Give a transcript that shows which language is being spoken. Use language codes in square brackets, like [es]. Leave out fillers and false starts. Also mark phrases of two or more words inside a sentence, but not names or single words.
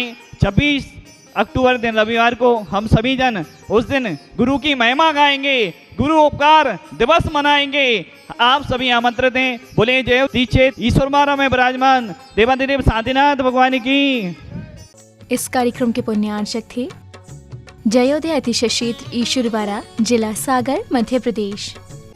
[hi] 26 अक्टूबर दिन रविवार को हम सभी जन उस दिन गुरु की महिमा गाएंगे, गुरु उपकार दिवस मनाएंगे। आप सभी आमंत्रित हैं। बोले जय तीर्थ क्षेत्र ईश्वरवारा में विराजमान देवाधिदेव शांतिनाथ भगवान की। इस कार्यक्रम के पुण्यार्चक थे जयोदय अतिशय क्षेत्र ईश्वरवारा, जिला सागर, मध्य प्रदेश।